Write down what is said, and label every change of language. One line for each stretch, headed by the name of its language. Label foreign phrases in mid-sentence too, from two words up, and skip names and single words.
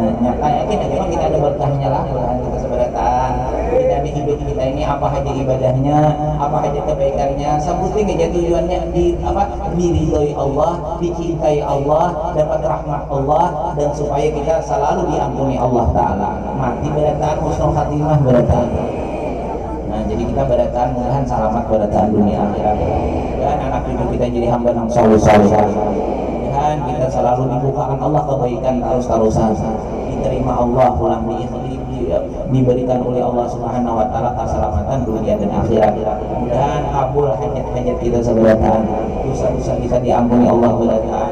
Banjar: Nyata yakin aja kita ada berkahnya lah mudah-mudahan kita seberatan.
Indonesian: Kita di hidup kita ini apa aja ibadahnya, apa aja kebaikannya, sebutin aja tujuannya diridhoi Allah, dicintai Allah, dapat rahmat Allah dan supaya kita selalu diampuni Allah Ta'ala.
Banjar: Mati beratan,
Arabic: حسن الخاتمة
Banjar: beratan. Nah jadi kita beratan, mudah-mudahan selamat beratan dunia akhirat.
Indonesian: Dan anak cucu kita jadi hamba yang saleh-saleh. Dan kita selalu dibukakan Allah kebaikan terus-terusan, diterima Allah pulang diberikan oleh Allah Subhanahu wa taala keselamatan dunia dan akhirat.
Banjar: Dan kabul hajat-hajat kita seberatan, dosa-dosa kita diampuni Allah beratan.